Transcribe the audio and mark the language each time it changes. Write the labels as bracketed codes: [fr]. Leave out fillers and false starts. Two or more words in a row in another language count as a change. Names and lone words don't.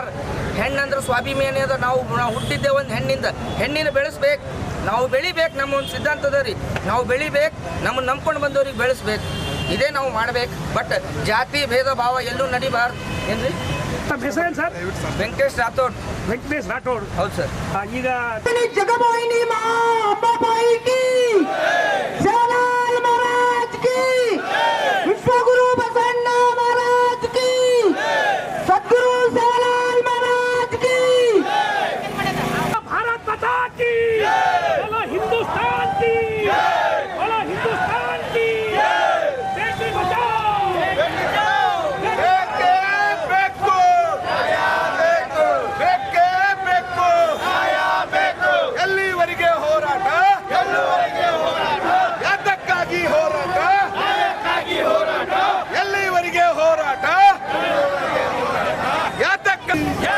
[kn] ಹೆಣ್ಣಂದ್ರೆ ಸ್ವಾಭಿಮಾನಿ ಅದ, ನಾವು ಹುಟ್ಟಿದ್ದೆ ಒಂದು ಹೆಣ್ಣಿನ ಬೆಳೆಸ್ಬೇಕು, ನಾವು ಬೆಳಿಬೇಕು। ನಮ್ಮ ಒಂದು ಸಿದ್ಧಾಂತ ಅದ ರೀ, ನಾವು ಬೆಳಿಬೇಕು, ನಮ್ಮನ್ನು ನಂಬ್ಕೊಂಡು ಬಂದವ್ರಿಗೆ ಬೆಳೆಸ್ಬೇಕು, ಇದೇ ನಾವು ಮಾಡ್ಬೇಕು। ಬಟ್ ಜಾತಿ ಭೇದ ಭಾವ ಎಲ್ಲೂ ನಡಿಬಾರ್ದು ಏನ್ರಿ। ತಮ್ಮ ಹೆಸರೇನು ಸರ್? ವೆಂಕಟೇಶ್ ರಾಥೋಡ್ ಹೌದು ಸರ್। ಈಗ [hi] जगमोहिनी माँ अम्बाबाई की, जलाल महाराज की, विश्वगुरु बसन्ना महाराज की, सद्गुरु जलाल महाराज की, भारत माता की बोलो हिंदुस्तान की बोलो हिंदुस्तान की बेटी बचाओ [kn] ಬೇಕೇ ಬೇಕು ಎಲ್ಲಿವರೆಗೆ ಹೋರಾಟ ಯಾತಕ್ಕಾಗಿ ಹೋರಾಟ ಎಲ್ಲಿವರೆಗೆ ಹೋರಾಟ ಯಾತಕ್ಕಾಗಿ